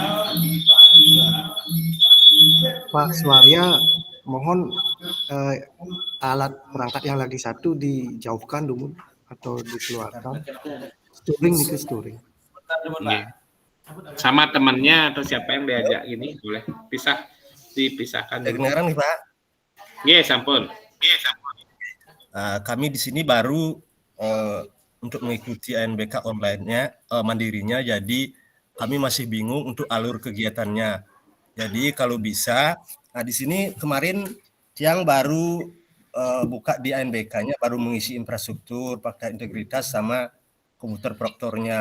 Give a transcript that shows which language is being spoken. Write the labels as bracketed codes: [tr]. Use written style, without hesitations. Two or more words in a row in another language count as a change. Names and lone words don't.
[id] Pak Suarya, mohon alat perangkat yang lagi satu dijauhkan dulu atau dikeluarkan. Storing. [ban] Nggih. [id] Sama temannya atau siapa yang diajak gini boleh dipisahkan. Kedengaran nih Pak? [ban] Nggih, sampun. [id] Kami di sini baru untuk mengikuti ANBK online-nya, mandirinya, jadi kami masih bingung untuk alur kegiatannya. Jadi kalau bisa, di sini kemarin Tiang baru buka di ANBK-nya, baru mengisi infrastruktur, fakta integritas sama komputer proktornya.